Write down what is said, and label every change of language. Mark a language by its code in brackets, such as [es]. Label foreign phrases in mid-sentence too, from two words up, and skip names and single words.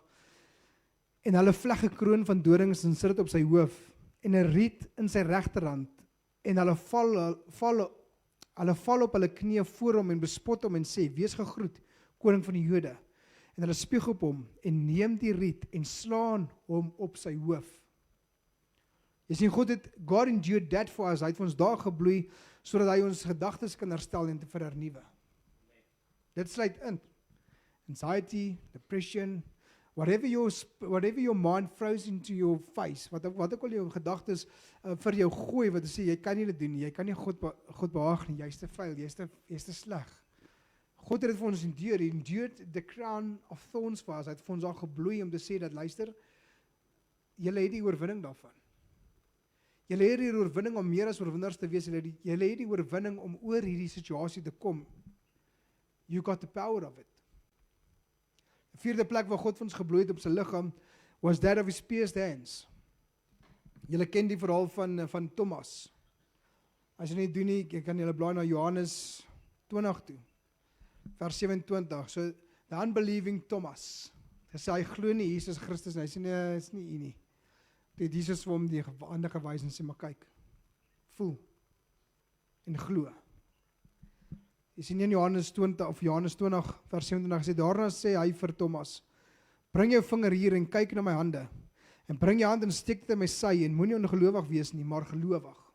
[af] En hulle vleg 'n kroon van dorings en sit dit op sy hoof en 'n riet in sy regterhand en hulle val op hulle knieë voor hom en bespot hom en sê, wees gegroet, koning van die Jode. En hulle spieg op hom en neem die riet en slaan hom op sy hoof. Jy sien, [en] God endured that for us. [af] Hy het vir ons daar gebloei, sodat hy ons gedagtes kan herstel en te vernuwe. Dit sluit in. [en] Anxiety, depression, whatever your mind throws into your face, [af] wat ook al jou gedagtes vir jou gooi, wat sê, jy kan nie dit doen nie, jy kan nie God behaag nie, jy is te vuil, jy is te sleg. God het dit vir ons endured, [en] he endured the crown of thorns [af] vir ons, hy het vir ons al gebloei om te sê dat, luister, julle het die oorwinning daarvan. Julle het die oorwinning om meer as oorwinnaars te wees, julle het die oorwinning om oor hierdie situasie te kom. [en] You got the power of it. [af] Die vierde plek waar God vir ons gebloei het op sy liggaam, [en] was that of his pierced hands. [af] Julle ken die verhaal van Thomas. As jy nie doen nie, kan julle blaai na Johannes 20 toe, vers 27, [en] so the unbelieving [af] Thomas, hy sê, hy glo nie Jesus Christus, en hy sê, nee, is nie u nie. Toe het Jesus vir hom die hande gewys en sê, maar kyk, voel, en glo. Jy sien in Johannes 20, vers 27, sê, daarna sê hy vir Thomas, bring jou vinger hier en kyk na my hande, en bring jou hand en steek dit in my sy, en moenie ongelowig wees nie, maar gelowig.